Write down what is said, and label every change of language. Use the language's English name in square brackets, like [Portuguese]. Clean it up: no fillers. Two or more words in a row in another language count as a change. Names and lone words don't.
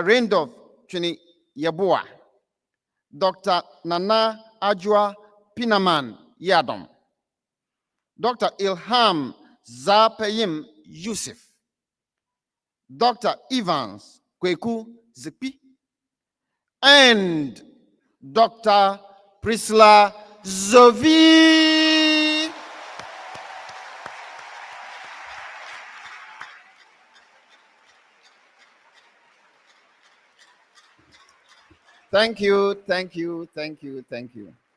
[English] Randolph Chuni Yabua, Dr. Nana Ajua Pinaman Yadom, Dr. Ilham Zapayim Yusuf, Dr. Evans Kweku Zipi, and Dr. Priscilla Zovi. Thank you, thank you, thank you, thank you.